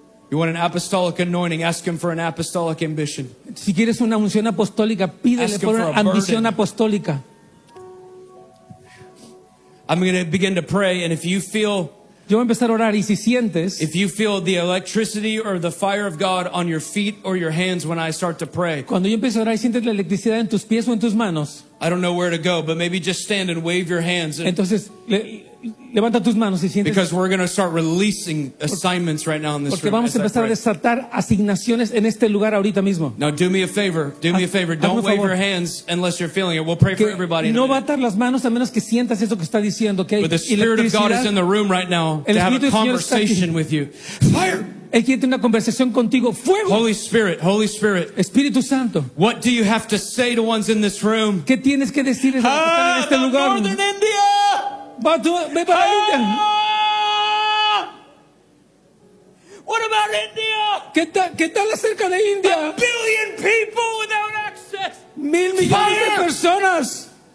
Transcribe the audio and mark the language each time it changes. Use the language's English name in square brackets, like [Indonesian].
[English] You want an apostolic anointing, ask him for an apostolic ambition. [Spanish] Si quieres una unción apostólica, pídele por una ambición apostólica. [English] I'm going to begin to pray, and if you feel, [Spanish] yo voy a empezar a orar, y si sientes, [English] if you feel the electricity or the fire of God on your feet or your hands when I start to pray, [Spanish] cuando yo empiezo a orar y sientes la electricidad en tus pies o en tus manos, [English] I don't know where to go, but maybe just stand and wave your hands. And, [Spanish] entonces, levanta tus manos y sientes, [English] because we're going to start releasing assignments right now in this [Spanish] porque vamos [English] room. [Spanish] Empezar a desatar asignaciones en este lugar ahorita mismo. [English] Now do me a favor. Do me a favor. Don't wave favor. Your hands unless you're feeling it. We'll pray [Spanish] que [English] for everybody. [Spanish] No batar las manos a menos que sientas eso que está diciendo. [English] Okay? But the Spirit of God is in the room right now to have a conversation with you. Fire! [Spanish] Él quiere tener una conversación contigo. Fuego. [English] Holy Spirit, Holy Spirit. [Spanish] Espíritu Santo. [English] What do you have to say to ones in this room? [Spanish] ¿Qué tienes que decir a los que están en este lugar? [English] Northern India. [Spanish] Ve para India. [English] What about India? [Spanish] ¿Qué tal acerca de India? [English] A billion people without access. [Spanish] Mil millones de personas.